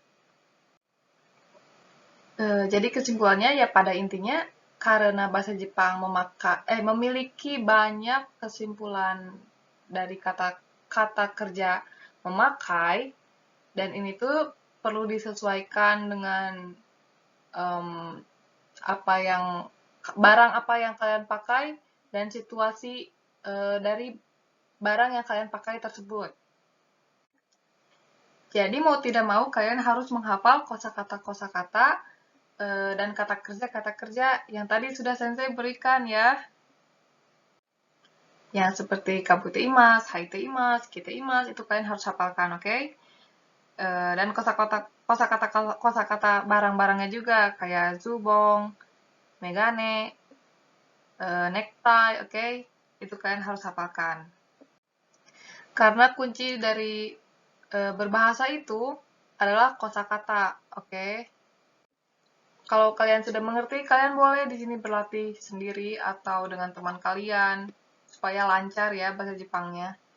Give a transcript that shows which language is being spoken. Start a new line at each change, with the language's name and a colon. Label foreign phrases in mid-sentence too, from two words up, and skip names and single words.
Indonesian: Jadi kesimpulannya ya pada intinya karena bahasa Jepang memiliki banyak kesimpulan dari kata kerja memakai, dan ini tuh perlu disesuaikan dengan barang apa yang kalian pakai dan situasi dari barang yang kalian pakai tersebut. Jadi mau tidak mau kalian harus menghafal kosakata dan kata kerja yang tadi sudah Sensei berikan ya. Yang seperti
Japanese: かぶています、はいています、きています,
Indonesian: itu kalian harus hafalkan, oke? Dan kosakata barang-barangnya juga, kayak zubong,
Japanese: めがね、ネクタイ,
Indonesian: oke? Itu kalian harus hafalkan. Karena kunci dari berbahasa itu adalah kosakata, oke? Kalau kalian sudah mengerti, kalian boleh di sini berlatih sendiri atau dengan teman kalian supaya lancar ya bahasa Jepangnya.